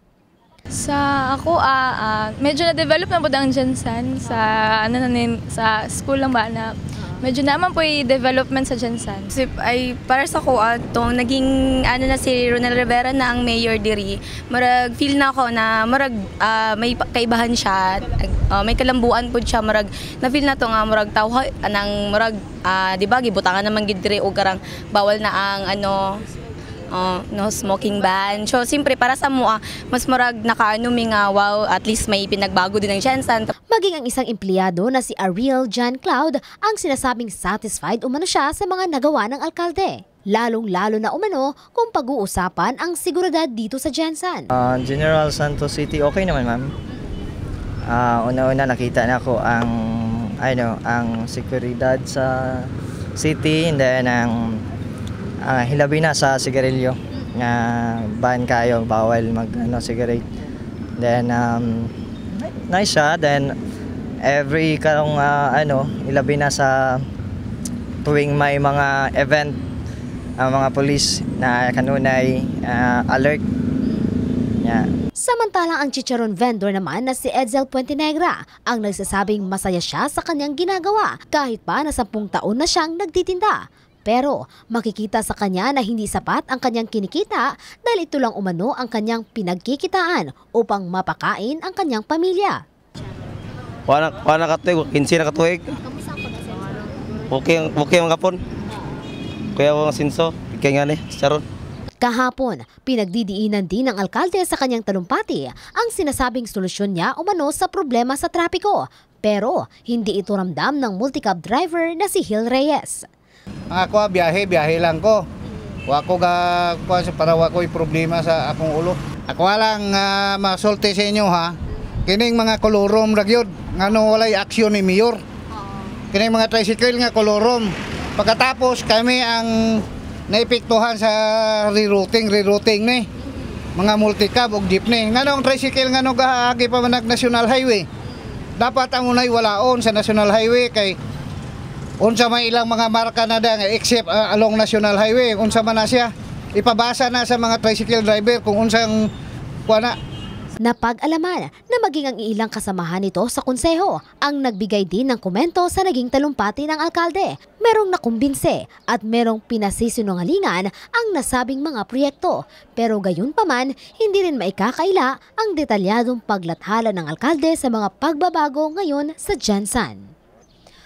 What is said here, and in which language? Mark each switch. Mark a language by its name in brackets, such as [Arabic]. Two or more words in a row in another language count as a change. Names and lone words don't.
[Cebuano] Sa ako, medyo na-develop na po ang Jensan sa, sa school lang ba na medyo naman po yung development sa Jensan. Ay para sa ko, naging na si Ronel Rivera na ang mayor diri, marag feel na ako na marag may kaibahan siya, may kalambuan po siya, marag na feel na to nga marag tawha anang marag di ba gibutangan naman gid diri og karang bawal na ang [English] no smoking ban. [Cebuano] So simpre para sa mua mas marag nakaano mi nga wow, [English] at least [Filipino] may pinagbago din ng Jensan. Maging ang isang empleyado na si Ariel John Cloud ang sinasabing satisfied umano siya sa mga nagawa ng alkalde. Lalong-lalo na umano kung pag-uusapan ang seguridad dito sa Jensan. General Santos City, okay naman ma'am. [Cebuano] Una-una nakita na ko ang ang seguridad sa city, [English] and then [Cebuano] ang hilabi na sa sigarilyo nga ban kayo, bawal mag cigarette. Then nice siya. Then every karong ilabi na sa tuwing may mga event, mga police na kanunay alert. [English] Yeah. [Filipino] Samantalang ang chicharon vendor naman na si Edsel Puentenegra ang nagsasabing masaya siya sa kanyang ginagawa kahit pa na 10 taon na siyang nagtitinda. Pero makikita sa kanya na hindi sapat ang kanyang kinikita dahil ito lang umano ang kanyang pinagkikitaan upang mapakain ang kanyang pamilya. [Cebuano] Wala katuig, 15 na katuig. Okay ang kapon. Kaya ang sinso, kaya nga ni, charon. [Filipino] Kahapon, pinagdidiinan din ng alkalde sa kanyang talumpati ang sinasabing solusyon niya umano sa problema sa trapiko. Pero hindi ito ramdam ng multicab driver na si Hill Reyes. [Cebuano] Ako biyahe lang ko. Wako para wako'y problema sa akong ulo. Ako lang masulti sa inyo ha. Kining mga kolorom ragyod ngano walay aksyon ni mayor. Kining mga tricycle nga kolorom. Pagkatapos kami ang naipiktuhan sa rerouting ni mga multicab og jeepney. Nganong tricycle ngano gaagi pa man [English] national highway. [Cebuano] Dapat ang unay walaon sa national highway kay unsa may ilang mga marka na da [English] except along national highway, [Cebuano] unsa man na siya ipabasa na sa mga [English] tricycle driver [Cebuano] kung unsang kuana. [Filipino] Napag-alaman na maging ang ilang kasamahan nito sa konseho ang nagbigay din ng komento sa naging talumpati ng alkalde. Merong nakumbinse at merong pinasisinungalingan ang nasabing mga proyekto. Pero gayon pa man, hindi rin maikakaila ang detalyadong paglathala ng alkalde sa mga pagbabago ngayon sa Jensan.